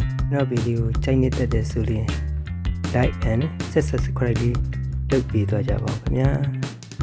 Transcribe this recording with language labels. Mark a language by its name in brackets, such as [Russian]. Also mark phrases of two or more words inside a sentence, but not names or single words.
[Burmese] နောက်ဗီဒီယိုကြိုက်နေတဲ့တဲ့ဆိုရင် [English] like and subscribe [Burmese] လေးလုပ်ပေးသွားကြပါဦးခင်ဗျာ